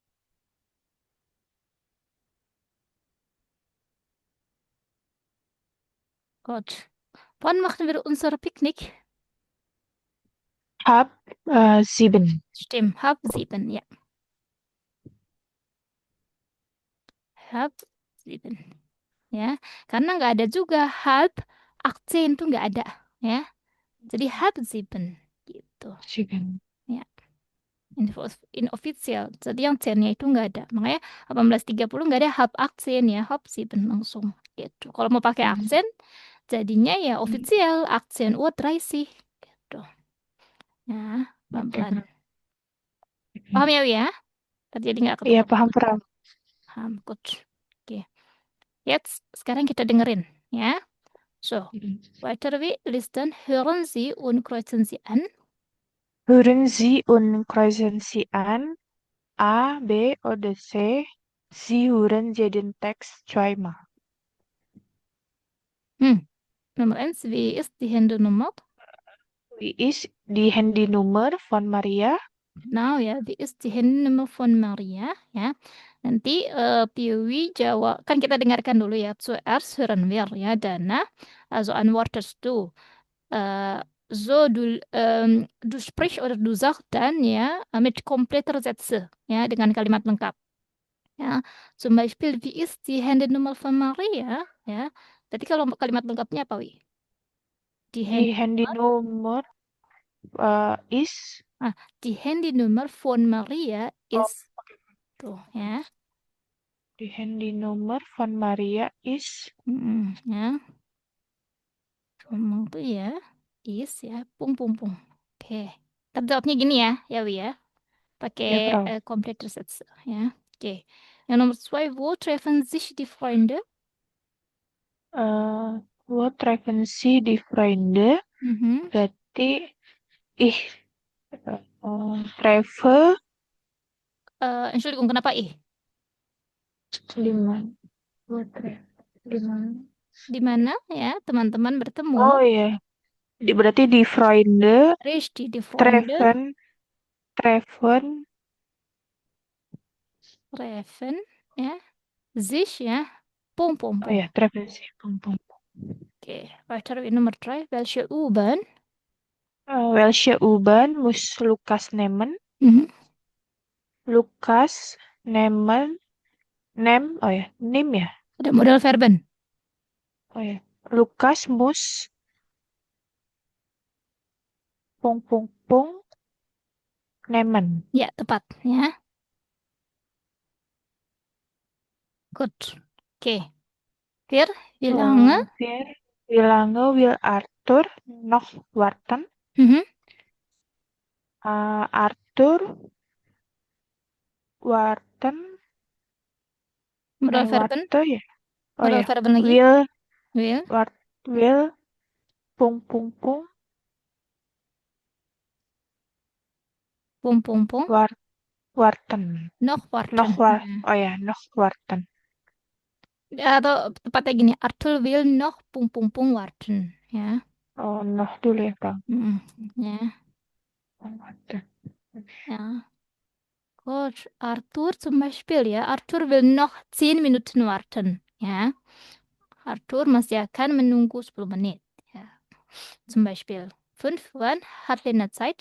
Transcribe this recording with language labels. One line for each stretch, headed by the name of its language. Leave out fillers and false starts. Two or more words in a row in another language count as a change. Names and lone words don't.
German: Gut. Wann machen wir unser Picknick? Hab 7. Stimmt, halb 7, ja. Halb 7.
Indonesian: Ya, karena nggak ada juga halb 18 tuh nggak ada, ya. Jadi halb 7 gitu. 7. Ya, inofficial. Jadi yang 10-nya itu nggak ada. Makanya 18.30 nggak ada halb 18 ya, halb 7 langsung gitu. Kalau mau pakai aksen, jadinya ya official, aksen Uhr 30 gitu. Ya, Oke, pelan-pelan. Paham ya, Wi, ya? Jadi nggak iya, ketukar. paham, paham. Paham, gut. Oke. Jetzt, sekarang kita dengerin, ya.
German: So, weiter wie listen, hören Sie und kreuzen Sie an. Hören Sie und kreuzen Sie an. A, B oder C. Sie hören jeden Text zweimal. Nummer eins, wie ist die Handynummer? Wie ist die Handynummer von Maria? Genau, ja, wie ist die Handynummer von Maria? Ja,
Indonesian: nanti Piwi jawab, kan kita dengarkan dulu ya.
German: Zuerst hören wir, ya, Dana. Also antwortest du. So, du sprichst oder du sagst dann, ja, mit kompletter Sätze, ja,
Indonesian: dengan kalimat lengkap. Ya,
German: zum Beispiel, wie ist die Handynummer von Maria?
Indonesian: Ya, tadi kalau kalimat lengkapnya apa, Wi?
German: Die Die Handynummer, Handynummer ist. ah, die Handynummer von Maria Oh,
Indonesian: ist tuh, ya.
German: die Handynummer von Maria ist.
Indonesian: Ya. Ngomong tuh ya, is ya, pung pung pung. Oke. Tapi jawabnya gini ya, Wi ya. Pakai
German: Ja, Frau. kompletter Sätze,
Indonesian: ya. Oke. Yang nomor 2,
German: wo treffen sich die Freunde? Wo treffen Sie die Freunde? Mhm. Berarti ich treffe Entschuldigung,
Indonesian: kenapa ih? di mana?
German: Wo treffen
Indonesian: di mana? Di mana ya teman-teman bertemu? Oh iya, berarti di Freunde
German: Richtig, die Freunde treffen treffen. treffen, ya, sich, ya, pum pum Oh pum.
Indonesian: ya,
German: treffen Sie. Pum, pum. Oke, weiter wie Nummer 3, welche U-Bahn? Welche U-Bahn muss Lukas nehmen? Mhm. Lukas nehmen,
Indonesian: oh ya, nim ya, Ada
German: modal Verben.
Indonesian: oh ya,
German: Lukas muss pung pung pung nehmen.
Indonesian: Ya, tepat, ya.
German: Gut. Oke. Wir, wie lange? Wie lange will Arthur noch warten? Mhm. Arthur warten, Modal Verben. warte ya, oh Modal
Indonesian: ya, Verben lagi.
German: will Will, will pung pung pung pum pum pum. war warten, Noch noch warten. war,
Indonesian: Ya. oh ya,
German: noch warten.
Indonesian: Atau tepatnya gini,
German: Arthur will noch pum pum pum warten. Ya.
Indonesian: Oh, noch dulu ya, Bang. Ya.
German: Warten. Ja. Gut, Arthur zum Beispiel ya. Arthur will noch 10 Minuten warten.
Indonesian: Ya. Arthur masih akan menunggu 10 menit. Ya.
German: Zum Beispiel 5, wann hat Lena Zeit?